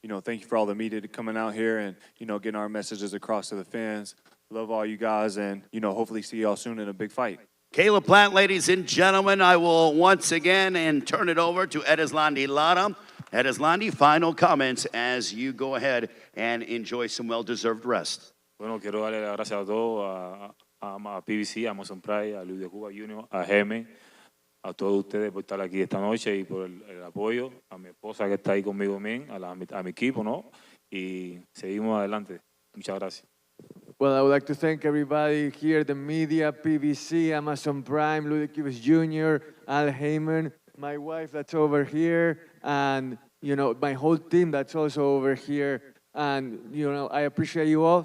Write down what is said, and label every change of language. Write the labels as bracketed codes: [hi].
[en] Thank you for all the media coming out here and, getting our messages across to the fans. Love all you guys and, hopefully see y'all soon in a big fight. Caleb Plant, ladies and gentlemen, I will once again turn it over to Erislandy Lara. Erislandy, final comments as you go ahead and enjoy some well-deserved rest. [es] Bueno, quiero darle las gracias a todos, a PBC, a Amazon Pride, a Luis de Cuba Junior, a Geme, a todos ustedes por estar aquí esta noche y por el apoyo, a mi esposa que está ahí conmigo también, a mi equipo, ¿no? Y seguimos adelante. Muchas gracias. [en] Well, I would like to thank everybody here, the media, PBC, Amazon Prime, Luis de Cuba Jr., Al Heyman, my wife that's over here, and, my whole team that's also over here. And, I appreciate you all.